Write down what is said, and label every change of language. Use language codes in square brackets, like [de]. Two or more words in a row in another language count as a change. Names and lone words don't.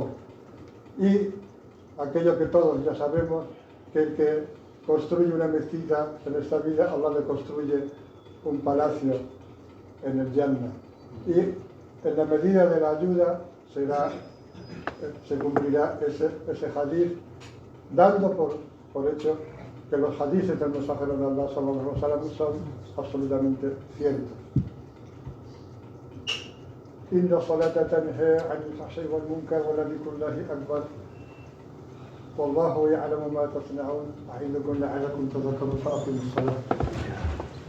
[es] Y aquello que todos ya sabemos, que el que construye una mezquita en esta vida, Allah le construye un palacio en el Jannah. Y en la medida de la ayuda se cumplirá ese hadith, dando por hecho que los hadiths del mensajero de Allah [ar] صلى الله عليه وسلم [es] son absolutamente ciertos. [ar] إن الصلاة تنهى عن الفحشاء والمنكر ولذكر الله أكبر. والله يعلم ما تصنعون. أعيذكم لعلكم تذكرون. فأقيموا الصلاة.